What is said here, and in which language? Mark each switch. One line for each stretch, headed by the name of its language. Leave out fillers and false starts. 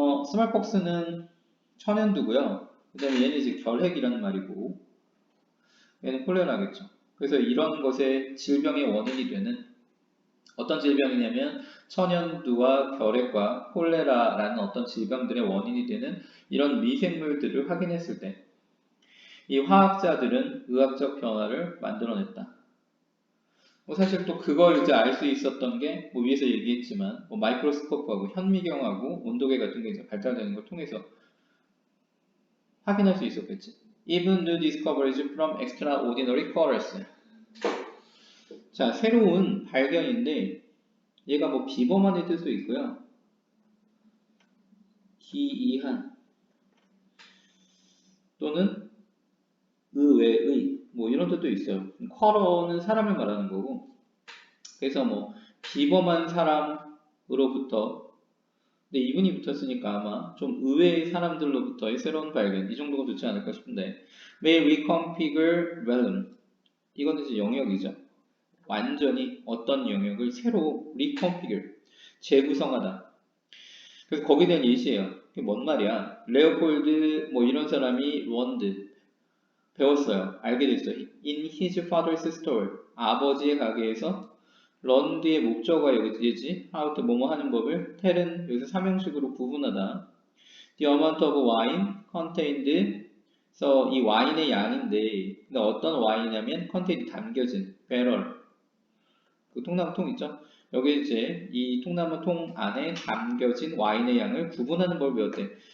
Korean: 스몰폭스는 천연두고요 그 다음에 얘는 이제 결핵이라는 말이고 얘는 콜레라겠죠 그래서 이런 것의 질병의 원인이 되는 어떤 질병이냐면 천연두와 결핵과 콜레라라는 어떤 질병들의 원인이 되는 이런 미생물들을 확인했을 때 이 화학자들은 의학적 변화를 만들어냈다. 뭐 사실 또 그걸 이제 알 수 있었던 게 뭐 위에서 얘기했지만 뭐 마이크로스코프하고 현미경하고 온도계 같은 게 이제 발달되는 걸 통해서 확인할 수 있었겠지.
English: Even new discoveries from extraordinary causes.
Korean: 자, 새로운 발견인데 얘가 뭐 비범한의 뜻도 있고요. 기이한 또는 의외의 뭐 이런 뜻도 있어요. 쿼러는 사람을 말하는 거고 그래서 뭐 비범한 사람으로부터 근데 이분이 붙었으니까 아마 좀 의외의 사람들로부터의 새로운 발견 이 정도가 좋지 않을까 싶은데
English: may reconfigure realm
Korean: 이거는 이제 영역이죠. 완전히 어떤 영역을 새로 reconfigure 재구성하다. 그래서 거기에 대한 예시예요. 그게 뭔 말이야? 레오폴드 뭐 이런 사람이 런드 배웠어요. 알게 됐어요.
English: In his father's store.
Korean: 아버지의 가게에서 런드의 목적어가 여기지. how to 뭐뭐 하는 법을 텔은 여기서 삼형식으로 구분하다.
English: The amount of wine contained.
Korean: 그래서 이 와인의 양인데 근데 어떤 와인이냐면 contained 담겨진 배럴. 그 통나무통 있죠? 여기 이제 이 통나무통 안에 담겨진 와인의 양을 구분하는 법을 배웠대.